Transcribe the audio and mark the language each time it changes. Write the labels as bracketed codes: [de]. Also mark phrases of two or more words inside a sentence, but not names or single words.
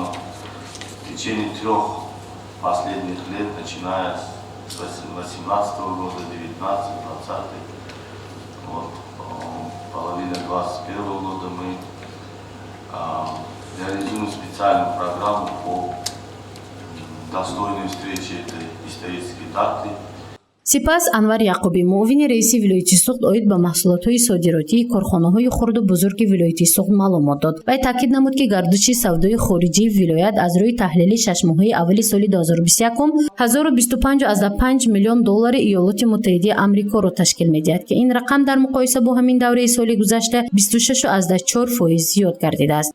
[ru] В течение 3 последних лет, начиная с 18 года, 19, 20, вот, половина 21 года мы реализуем специальную программу по достойной встрече этой исторической даты. [tg] сипас Анвар Яқубӣ, муовини раиси вилояти соғд, оид ба маҳсулотҳои содиротии корхонаҳои хурду бузурги вилояти соғд маълумот дод. Вай таъкид намуд, ки гардиши савдои хориҷии вилоят аз рӯи таҳлили 6 моҳаи аввали соли 2021 $1025 миллион Иёлоти Муттаҳидаи Амрикоро ташкил медиҳад, ки ин рақам дар муқоиса бо ҳамин давраи соли гузашта 26.4% зиёд гардидааст.